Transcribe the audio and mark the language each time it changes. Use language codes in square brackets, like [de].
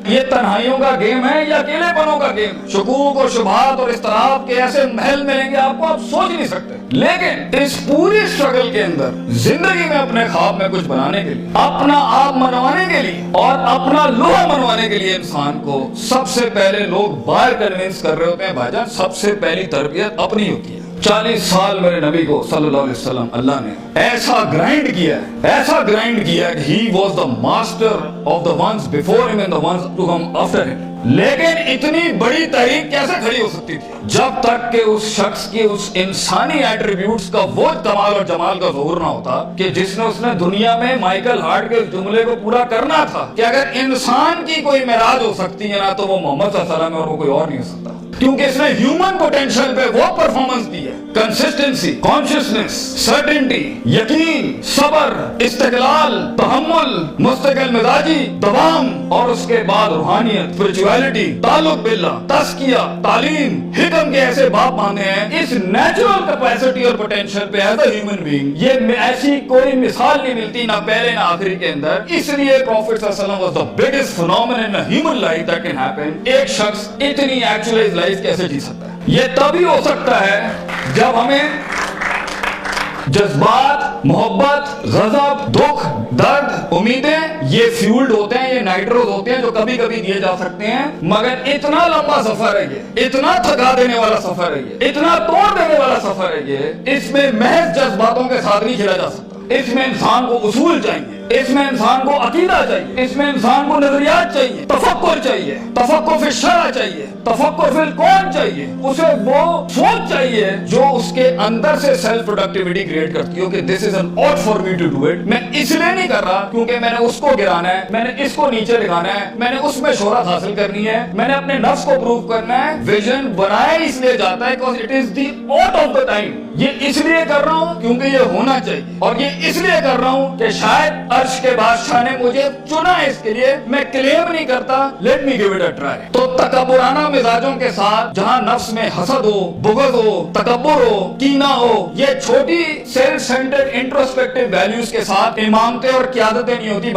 [ur] یہ تنہائیوں کا گیم ہے یا اکیلے پنوں کا گیم؟ شکوک اور شبہات اور اضطراب کے ایسے محل ملیں گے آپ کو, آپ سوچ نہیں سکتے. لیکن اس پوری اسٹرگل کے اندر زندگی میں اپنے خواب میں کچھ بنانے کے لیے, اپنا آپ منوانے کے لیے, اور اپنا لوہا منوانے کے لیے انسان کو سب سے پہلے لوگ باہر کنونس کر رہے ہوتے ہیں. بھائی جان سب سے پہلی تربیت اپنی ہوتی ہے. 40 سال میرے نبی کو صلی اللہ علیہ وسلم اللہ نے ایسا گرائنڈ کیا کہ [en] he was the master of the ones before him and the ones to come after him. [ur] لیکن اتنی بڑی تحریک کیسے کھڑی ہو سکتی تھی جب تک کہ اس شخص کی اس انسانی ایٹریبیوٹس کا وہ کمال اور جمال کا ظہور نہ ہوتا کہ جس نے دنیا میں مائیکل ہارٹ کے جملے کو پورا کرنا تھا کہ اگر انسان کی کوئی معراج ہو سکتی ہے نا تو وہ محمد صلی اللہ علیہ وسلم ہے, اور وہ کوئی اور نہیں ہو سکتا. کیونکہ اس نے ہیومن پوٹینشل پہ وہ پرفارمنس دی ہے, کنسسٹنسی, کانشسنس, سرٹنٹی, یقین, صبر, استقلال, تحمل, مستقل مزاجی, دوام, اور اس کے بعد روحانیت, اسپرچویلٹی, تعلق باللہ, تزکیہ, تعلیم, حکم کے ایسے باپ باندھے ہیں. اس نیچرل کیپیسٹی اور پوٹینشل پہ ایز اے ہیومن بینگ یہ ایسی کوئی مثال نہیں ملتی, نہ پہلے نہ آخری کے اندر. اس لیے پروفیٹ صلی اللہ علیہ وسلم [en] was the biggest phenomenon in a human life that can happen. [ur] ایک شخص اتنی ایکچوئلائز لائف کیسے جی سکتا ہے؟ یہ تبھی ہو سکتا ہے جب ہمیں جذبات, محبت, غضب, دکھ, درد, امیدیں یہ فیولڈ ہوتے ہیں, یہ نائٹروز ہوتے ہیں جو کبھی کبھی دیے جا سکتے ہیں. مگر اتنا لمبا سفر ہے یہ, اتنا تھکا دینے والا سفر ہے یہ, اتنا توڑ دینے والا سفر ہے یہ, اس میں محض جذباتوں کے ساتھ نہیں کھیلا جا سکتا. اس میں انسان کو اصول چاہیے, اس میں انسان کو عقیدہ چاہیے, اس میں انسان کو نظریات چاہیے, تفکر چاہیے, تفکر فی الشرع چاہیے, تفکر فی الکون چاہیے. اسے وہ سوچ چاہیے جو اس کے اندر سے سیلف پروڈکٹیوٹی کریٹ کرتی ہو کہ [en] This is an ought for me to do it. [ur] میں اس لیے نہیں کر رہا کیونکہ میں نے اس کو گرانا ہے, میں نے اس کو نیچے لگانا ہے, میں نے اس میں شہرت حاصل کرنی ہے, میں نے اپنے نفس کو پروو کرنا ہے. ویژن بنایا اس لیے جاتا ہے [en] because it is the ought of the time. [ur] یہ اس لیے کر رہا ہوں کیونکہ یہ ہونا چاہیے, اور یہ اس لیے کر رہا ہوں کہ شاید عرش کے بادشاہ نے مجھے چنا ہے اس کے لیے. میں کلیم نہیں کرتا, [en] Let me give it a try. [ur] تو تکبرانہ مزاجوں کے ساتھ جہاں نفس میں حسد ہو, بغض ہو, تکبر ہو, کینہ ہو, یہ چھوٹی سیلف سینٹرڈ انٹروسپیکٹیو ویلیوز کے ساتھ امامتیں اور قیادتیں نہیں ہوتی.